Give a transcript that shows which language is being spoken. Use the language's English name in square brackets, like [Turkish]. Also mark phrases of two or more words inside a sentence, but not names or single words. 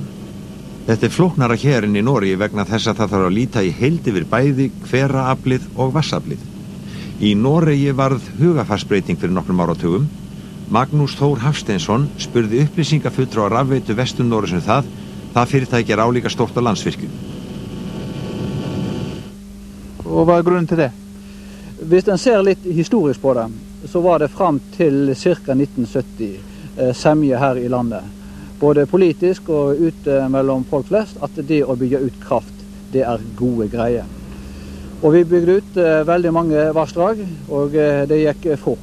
[Icelandic] Þetta er flóknara hér en í Noregi vegna þess að það þarf að líta í heild yfir bæði hveraaflið og vatnsaflið. Í Noregi varð hugafarsbreyting fyrir nokkrum áratugum. Magnús Þór Hafsteinsson spurði upplýsingafulltrúa rafveitu Vestur-Noregs það fyrirtæki er álíka stórt á Landsvirkjun. [Norwegian] Og hva er grunnen til det? Hvis en ser litt historisk på det, så var det frem til ca. 1970 semje her i landet, både politisk og ute mellom folk flest, at det å bygge ut kraft, det er gode greier. Og vi bygde ut veldig mange vassdrag, og det gikk fort.